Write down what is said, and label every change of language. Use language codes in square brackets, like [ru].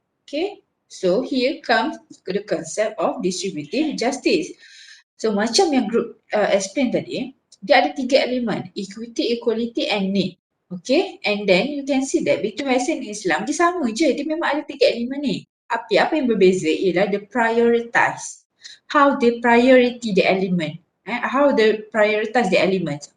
[en] Okay, so here comes the concept of distributive justice. [ms] So macam yang group explain tadi, dia ada 3 elemen, [en] equity, equality and need. Okay, and then you can see that between Western and Islam, [ms] dia sama je, dia memang ada 3 elemen ni. Apa yang berbeza ialah [en] the prioritize. How they priority the element. How they prioritize the elements.